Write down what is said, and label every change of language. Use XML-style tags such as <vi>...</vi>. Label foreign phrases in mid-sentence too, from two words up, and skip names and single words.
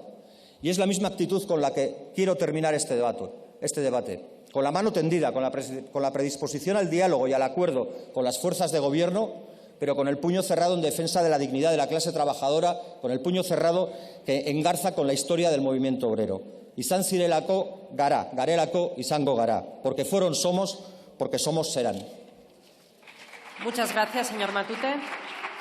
<es>Y es la misma actitud con la que quiero terminar este debate. Con la mano tendida, con la predisposición al diálogo y al acuerdo con las fuerzas de Gobierno, pero con el puño cerrado en defensa de la dignidad de la clase trabajadora, con el puño cerrado que engarza con la historia del movimiento obrero.</es> <eu>Izan zirelako gara, garelako izango gara,</eu> <es>porque fueron somos, porque somos serán. Muchas gracias, señor Matute.</es>